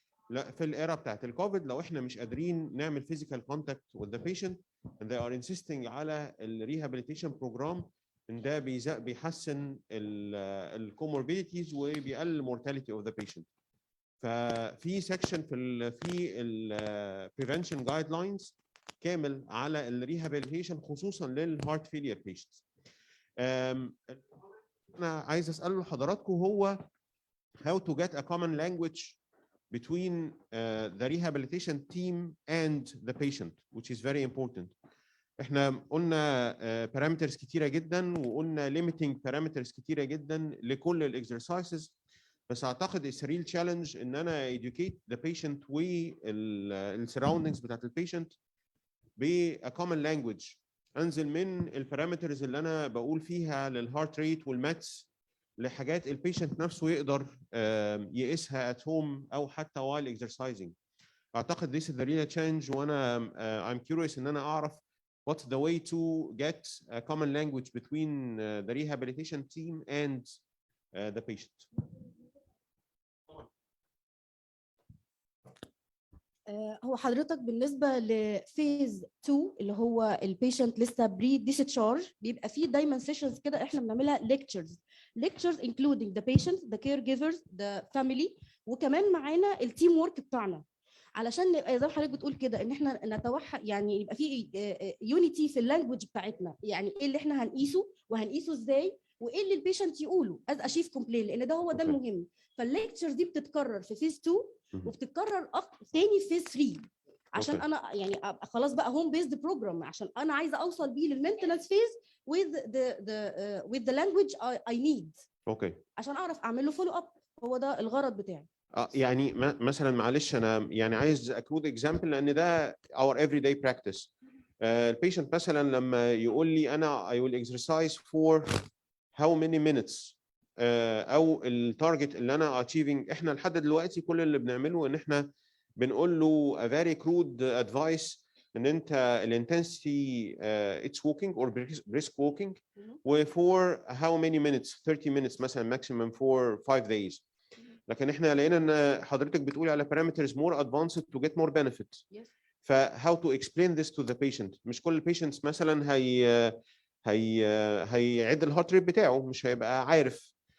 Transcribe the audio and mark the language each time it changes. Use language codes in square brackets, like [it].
[ar] لا في الايرا بتاعت الكوفيد لو احنا مش قادرين نعمل [en] physical contact with the patient and they are insisting [ar] على الريهابيليتيشن بروجرام، ان ده بيحسن الكوموربيديتيز وبيقلل المورتاليتي اوف ذا بيشنت. ففي سيكشن في البريفنشن جايد لاينز كامل على الريهابيليتيشن خصوصا للهارت فيلير بيشنتس. انا عايز اسال حضراتكم هو [en] how to get a common language between the rehabilitation team and the patient, which is very important. [ar] احنا قلنا parameters كتيره جدا وقلنا limiting parameters كتيره جدا لكل الاكسرسايزز، بس اعتقد [en] it's a real challenge [ar] ان انا [en] educate the patient [ar] والsurroundings بتاعت البيشنت ب [en] a common language. [ar] انزل من البارامترز اللي انا بقول فيها للهارت ريت والماتس لحاجات البيشنت نفسه يقدر يقيسها [en] at home [ar] او حتى [en] while exercising. اعتقد this is the real change، وانا I'm curious [ar] ان انا اعرف [en] what's the way to get a common language between the rehabilitation team and the patient. [ar] هو حضرتك بالنسبه لفيز 2 اللي هو البيشنت لسه بري ديسشارج، بيبقى فيه دايما سيشنز كده احنا بنعملها [en] lectures including the patient, the caregivers, the family، [ar] وكمان معانا التيم ورك بتاعنا، علشان نبقى زي ما حضرتك بتقول كده ان احنا نتوحد، يعني يبقى في يونيتي في اللانجوج بتاعتنا، يعني ايه اللي احنا هنقيسه وهنقيسه ازاي وايه اللي البيشنت يقوله از اشيف كومبلين، لان ده هو ده المهم. فالليكتشرز دي بتتكرر في فيز 2 وبتتكرر تاني في فيز 3 عشان انا يعني ابقى خلاص بقى هوم بيزد بروجرام، عشان انا عايزه اوصل بيه للمينتنس فيز [en] with the language I need. [ar] اوكي. عشان اعرف اعمل له فولو اب، هو ده الغرض بتاعي. يعني مثلا معلش انا يعني عايز اكود اكزامبل لان ده [en] our everyday practice. [ar] البيشنت مثلا لما يقول لي انا [en] I will exercise for how many minutes [ar] او التارجت اللي انا achieving، احنا لحد دلوقتي كل اللي بنعمله ان احنا بنقول له [en] a very crude advice [ar] ان انت الانتنسيتي [en] it's walking or brisk walking [ar] و [en] for how many minutes 30 minutes [ar] مثلا [en] maximum for 5 days. [ar] لكن احنا لقينا ان حضرتك بتقولي على [en] parameters more advanced to get more benefit. Yes. [ar] ف [en] how to explain this to the patient؟ [ar] مش كل البيشنتس مثلا هيعد الهارت ريت بتاعه، مش هيبقى عارف.